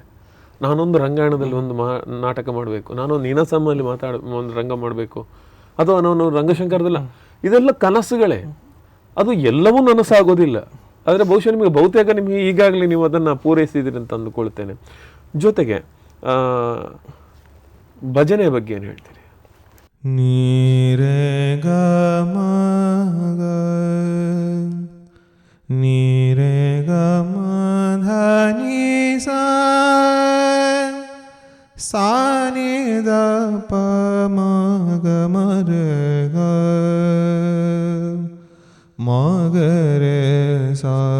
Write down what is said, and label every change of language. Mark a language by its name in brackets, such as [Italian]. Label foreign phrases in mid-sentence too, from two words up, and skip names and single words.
[Kannada] ನಾನೊಂದು ರಂಗಾಯಣದಲ್ಲಿ ಒಂದು ನಾಟಕ ಮಾಡಬೇಕು, ನಾನೊಂದು ನೀನಾಸಂಲ್ಲಿ ಒಂದು ರಂಗ ಮಾಡಬೇಕು, ಅಥವಾ ನಾನು ರಂಗಶಂಕರದಲ್ಲ, ಇದೆಲ್ಲ ಕನಸುಗಳೇ. ಅದು ಎಲ್ಲವೂ ನನಸಾಗೋದಿಲ್ಲ. ಆದರೆ ಬಹುಶಃ ಬಹುತೇಕ ನಿಮಗೆ ಈಗಾಗಲೇ ನೀವು ಅದನ್ನು ಪೂರೈಸಿದ್ದೀರಿ ಅಂತ ಅಂದುಕೊಳ್ತೇನೆ. ಜೊತೆಗೆ ಭಜನೆ ಬಗ್ಗೆ ಏನು ಹೇಳ್ತೀರಿ? ನೀರೆ ಗ ಮ ಧ ನಿ ಸಾ ನಿ ದ ಪ ಮ ಗ ಮ ರೆ ಗ ಮ ಗ ರೆ ಸಾ.